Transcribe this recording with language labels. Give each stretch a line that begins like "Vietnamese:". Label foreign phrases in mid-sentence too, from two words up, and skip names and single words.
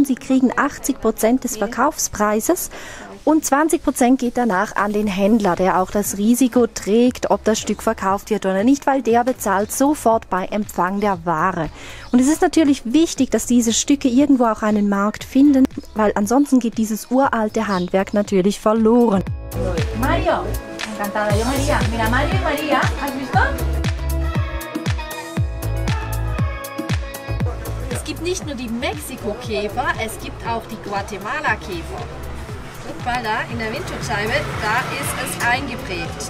German: Sie kriegen 80% des Verkaufspreises und 20% geht danach an den Händler, der auch das Risiko trägt, ob das Stück verkauft wird oder nicht, weil der bezahlt sofort bei Empfang der Ware. Und es ist natürlich wichtig, dass diese Stücke irgendwo auch einen Markt finden, weil ansonsten geht dieses uralte Handwerk natürlich verloren.
Spanish: Mario, encantada, yo María. Mira, Mario y María, ¿has visto?
German: Es gibt nicht nur die Mexiko-Käfer, es gibt auch die Guatemala-Käfer. Guck mal da in der Windschutzscheibe, da ist es eingeprägt.